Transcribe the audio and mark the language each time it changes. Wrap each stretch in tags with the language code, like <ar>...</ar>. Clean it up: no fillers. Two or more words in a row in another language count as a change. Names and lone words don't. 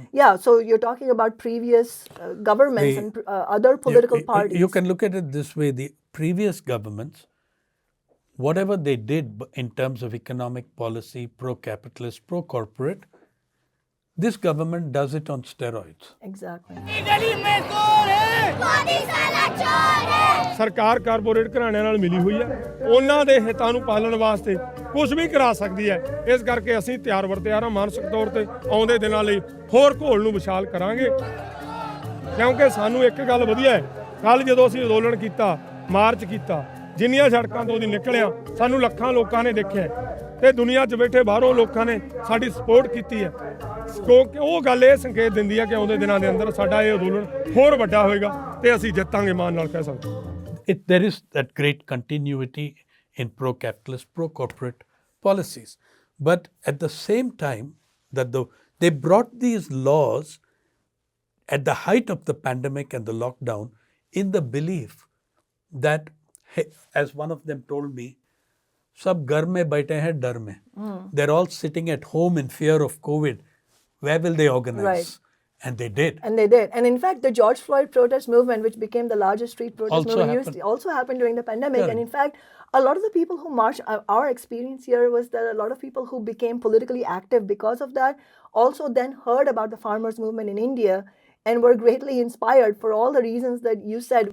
<en>Yeah, so you're talking about previous governments and other political parties. You can look at it this way. The previous governments, whatever they did in terms of economic policy, pro-capitalist, pro-corporate, this government does it on steroids. Exactly.</en> <pa>ਸਰਕਾਰ ਕਾਰਪੋਰੇਟ ਘਰਾਣਿਆਂ ਨਾਲ ਮਿਲੀ ਹੋਈ ਹੈ, ਉਹਨਾਂ ਦੇ ਹਿੱਤਾਂ ਨੂੰ ਪਾਲਣ ਵਾਸਤੇ ਕੁਝ ਵੀ ਕਰਾ ਸਕਦੀ ਹੈ। ਇਸ ਕਰਕੇ ਅਸੀਂ ਤਿਆਰ ਹਾਂ ਮਾਨਸਿਕ ਤੌਰ ਤੇ ਆਉਂਦੇ ਦਿਨਾਂ ਲਈ ਹੋਰ ਘੋਲ ਨੂੰ ਵਿਸ਼ਾਲ ਕਰਾਂਗੇ, ਕਿਉਂਕਿ ਸਾਨੂੰ ਇੱਕ ਗੱਲ ਵਧੀਆ ਹੈ, ਕੱਲ ਜਦੋਂ ਅਸੀਂ ਅੰਦੋਲਨ ਕੀਤਾ, ਮਾਰਚ ਕੀਤਾ, ਜਿੰਨੀਆਂ ਸੜਕਾਂ ਤੋਂ ਦੀ ਨਿਕਲਿਆ, ਸਾਨੂੰ ਲੱਖਾਂ ਲੋਕਾਂ ਨੇ ਦੇਖਿਆ ਤੇ ਦੁਨੀਆ 'ਚ ਬੈਠੇ ਬਾਹਰੋਂ ਲੋਕਾਂ ਨੇ ਸਾਡੀ ਸਪੋਰਟ ਕੀਤੀ ਹੈ। ਕਿਉਂਕਿ ਉਹ ਗੱਲ ਇਹ ਸੰਕੇਤ ਦਿੰਦੀ ਹੈ ਕਿ ਆਉਂਦੇ ਦਿਨਾਂ ਦੇ ਅੰਦਰ ਸਾਡਾ ਇਹ ਅੰਦੋਲਨ ਹੋਰ ਵੱਡਾ ਹੋਏਗਾ ਤੇ ਅਸੀਂ ਜਿੱਤਾਂਗੇ, ਮਾਣ ਨਾਲ ਕਹਿ ਸਕਦੇ ਹਾਂ।</pa> <en>There is that great continuity in pro-capitalist, pro-corporate policies. But at the same time, they brought these laws at the height of the pandemic and the lockdown in the belief that, as one of them told me,</en> <hi>सब घर में बैठे हैं डर में.</hi> <en>They're all sitting at home in fear of COVID. Where will they organize? Right. And they did. And they did. And in fact, the George Floyd protest movement, which became the largest street protest movement, also happened during the pandemic. Correct. And in fact, a lot of the people who marched, our experience here was that a lot of people who became politically active because of that also then heard about the farmers' movement in India and were greatly inspired for all the reasons that you said.</en>